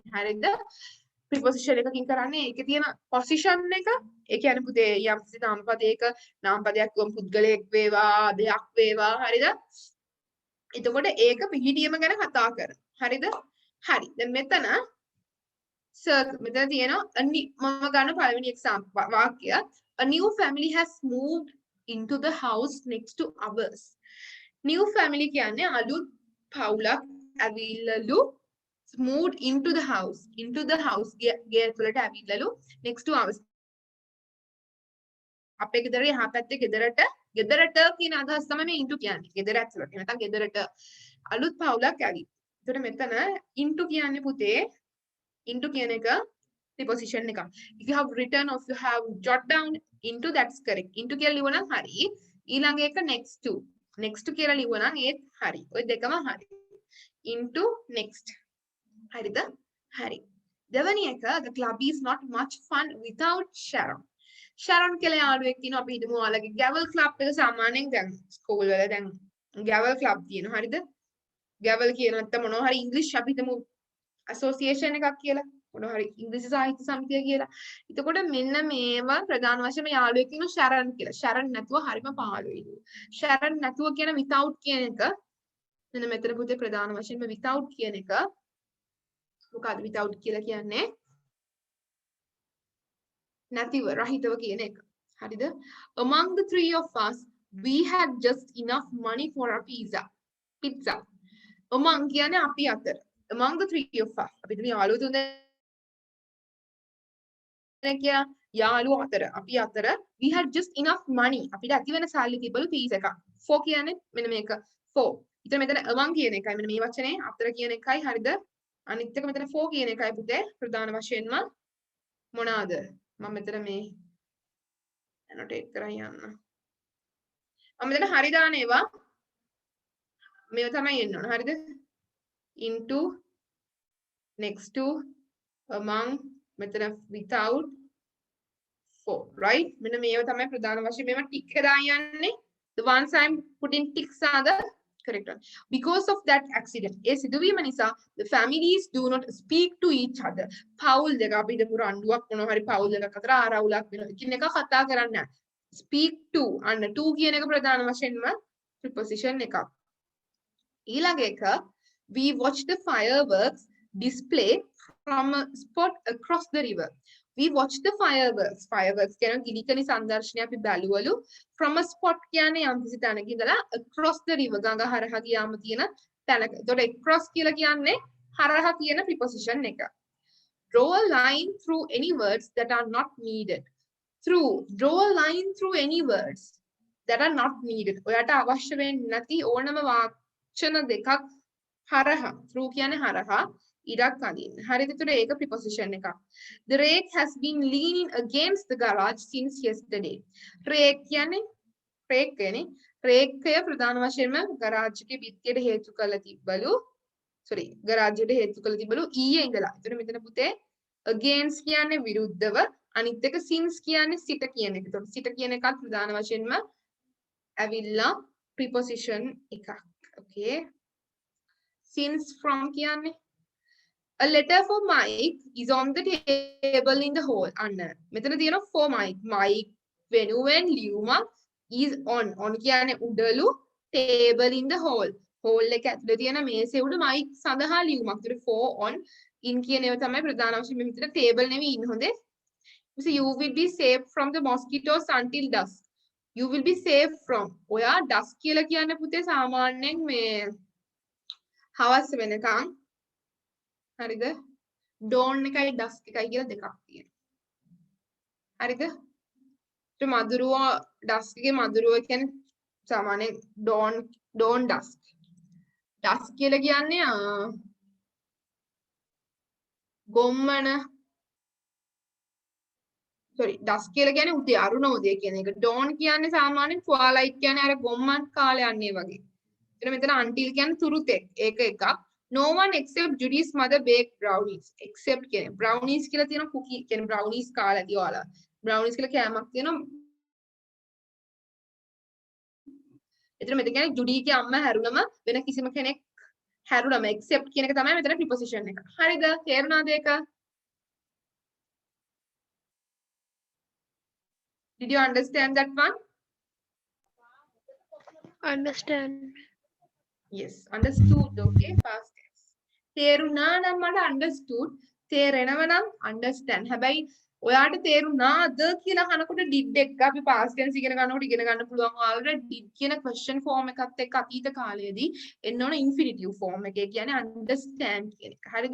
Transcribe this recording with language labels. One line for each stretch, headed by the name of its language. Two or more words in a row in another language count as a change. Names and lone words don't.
Sinhala: හරිද? preposition එකකින් කරන්නේ ඒකේ තියෙන position එක ඒ කියන්නේ පුතේ යම් කිසි නාමපදයක නාමපදයක් වම් පුද්ගලයෙක් වේවා දෙයක් වේවා හරිද එතකොට ඒක පිහිටීම ගැන කතා කරනවා හරිද හරි දැන් මෙතන මෙතන තියෙනවා මම ගන්න පළවෙනි example වාක්‍යය
English: a new family has moved into the house next to ours new family
Sinhala: කියන්නේ අලුත් පවුලක් ඇවිල්ලාලු
English: moved into the house
Sinhala: ගේ ඇතුළට ඇවිල්ලාලු
English: next to ours
Sinhala: අපේ ගෙදර එහා පැත්තේ ගෙදරට කියන අදහස තමයි මේ into කියන්නේ ගෙදර ඇතුළට නැත්නම් ගෙදරට අලුත් පවුලක් ඇවි. ඒතකොට මෙතන into කියන්නේ පුතේ into කියන එක preposition එක.
English: If you have written or if you have jot down into that's correct.
Sinhala: into කියලා ලියුවනම් හරි. ඊළඟ එක next to කියලා ලියුවනම් ඒත් හරි. ඔය දෙකම හරි.
English: into next
Sinhala: හරිද? හරි. දෙවැනි එක
English: the club is not much fun without Sharon.
Sinhala: Sharon කියලා යාළුවෙක් ඉන්නවා අපි හිතමු ඔයාලගේ
English: gavel club
Sinhala: එක සාමාන්‍යයෙන් දැන් ස්කූල් වල දැන්
English: gavel club
Sinhala: තියෙනවා හරිද? gavel කියන නැත්නම් මොනවා හරි ඉංග්‍රීසි අපි හිතමු association එකක් කියලා මොනවා හරි ඉංග්‍රීසි සාහිත්‍ය සමිතිය කියලා. එතකොට මෙන්න මේවා ප්‍රධාන වශයෙන්ම යාළුවෙක් ඉන්නවා Sharon කියලා. Sharon නැතුව හරිම පහළුයිලු. Sharon නැතුව කියන without කියන එක මෙන්න මෙතන පුතේ ප්‍රධාන වශයෙන්ම without කියන එක මොකක්ද without කියලා කියන්නේ නැතිව රහිතව කියන එක හරිද
English: among the three of us we had just enough money for a pizza
Sinhala: among කියන්නේ අපි අතර
English: among the three of us
Sinhala: අපි මේ යාළුවෝ තුන්දෙනෙක් යාළුවෝ අතර අපි අතර
English: we had just enough money
Sinhala: අපිට ඇති වෙන සල්ලි තිබලු පීස් එකක් for කියන්නේ මෙන්න මේක for ඊට මෙතන among කියන එකයි මෙන්න මේ වචනේ අතර කියන එකයි හරිද අනිත් එක මෙතන for කියන එකයි පුතේ ප්‍රධාන වශයෙන්ම මොනවාද මම මෙතන මේ annotate කරන් යන්න මම මෙතන හරි දාන ඒවා මේව තමයි එන්න ඕන හරිද
English: into next to among
Sinhala: මෙතන
English: without for right
Sinhala: මෙන්න මේව තමයි ප්‍රධාන වශයෙන් මේව ටික් කරලා යන්නේ
English: the ones I'm putting ticks are the correct one because of that accident
Sinhala: ඒ සිදුවීම නිසා
English: the families do not speak to each other
Sinhala: පවුල් දෙක අපි හිතමු රණ්ඩුවක් මොනවා හරි පවුල් දෙකක් අතර ආරවුලක් වෙනවා එකිනෙක කතා කරන්නේ නැහැ
English: speak to
Sinhala: අන්න to කියන එක ප්‍රධාන වශයෙන්ම preposition එකක් ඊළඟ එක
English: we watch the fireworks display from a spot across the river we watch the fireworks
Sinhala: කියන ගිනිකනි සංදර්ශනය අපි බැලුවලු
English: from a spot
Sinhala: කියන්නේ යම් කිසි තැනක ඉඳලා
English: across the river
Sinhala: ගඟ හරහා ගියාම තියෙන තැනක. ඒතකොට across කියලා කියන්නේ හරහා කියන preposition එක.
English: Draw a line through any words that are not needed. Draw a line through any words that are not needed.
Sinhala: ඔයාට අවශ්‍ය වෙන්නේ නැති ඕනම වචන දෙකක් හරහා through කියන්නේ හරහා ඉරක් අඳින්න. හරිද? ඒතර ඒක preposition එකක්.
English: The rake has been leaning against the garage since yesterday.
Sinhala: rake කියන්නේ rake කියන්නේ රේක්කය ප්‍රධාන වශයෙන්ම ගරාජ් එකේ බිත්තියට හේතු කරලා තිබ්බලු. sorry ගරාජයට හේතු කරලා තිබ්බලු ඊයේ ඉඳලා. ඒතර මෙතන පුතේ against කියන්නේ විරුද්ධව අනිත් එක since කියන්නේ සිට කියන එක. ඒතකොට සිට කියන එකත් ප්‍රධාන වශයෙන්ම ඇවිල්ලා preposition එකක්.
English: okay since from කියන්නේ a letter for Mike is on the table in the hall.
Sinhala: අන්න මෙතන තියෙනවා
English: for Mike.
Sinhala: Mike වෙනුවෙන් ලියුමක්
English: is on
Sinhala: කියන්නේ උඩලු
English: table in the hall.
Sinhala: hall එක ඇතුලේ තියෙන මේසේ උඩ Mike සඳහා ලියුමක්. ඒතර
English: for on in
Sinhala: කියන ඒවා තමයි ප්‍රධාන වශයෙන් මෙතන table නෙවෙයි ඉන්න හොඳේ.
English: so you will be safe from the mosquitoes until dusk. you will be safe from.
Sinhala: ඔයා dusk කියලා කියන්නේ පුතේ සාමාන්‍යයෙන් මේ හවස වෙනකන් හරිද? dawn එකයි dusk එකයි කියලා දෙකක් තියෙනවා. හරිද? ඒ මදුරුව dusk එකේ මදුරුව කියන්නේ සාමාන්‍යයෙන්
English: dawn dusk.
Sinhala: dusk කියලා කියන්නේ ගොම්මන sorry dusk කියලා කියන්නේ උදේ අරුණෝදය කියන එක. dawn කියන්නේ සාමාන්‍යයෙන් twilight කියන්නේ අර ගොම්මන් කාලය යන්නේ වගේ. එතන මෙතන until කියන්නේ තුරුතෙක්. ඒක එකක්.
English: No one except Judy's mother baked brownies.
Sinhala: Except කියන්නේ brownies කියලා තියෙන cookie කියන්නේ brownies කාලා ඇති ඔයාලා. brownies කියලා කෑමක් තියෙනවා. එතන මෙතන කියන්නේ ජුඩීගේ අම්මා හැරුණම වෙන කිසිම කෙනෙක් හැරුණම except කියන එක තමයි මෙතන preposition එක. හරිද? තේරුණාද ඒක?
English: Did you understand that one? Understand. Yes, understood. Okay, past tense.
Sinhala: තේරුණා නම් මට understood. තේරෙනව නම් understand. හැබැයි ඔයාට තේරුණාද කියලා අහනකොට did එක අපි
English: past tense
Sinhala: ඉගෙන ගන්නකොට ඉගෙන ගන්න පුළුවන් ඔයාලට did කියන
English: question form
Sinhala: එකත් එක්ක අතීත කාලයේදී එන්න ඕන
English: infinitive form
Sinhala: එකේ කියන්නේ understand කියන එක. හරිද?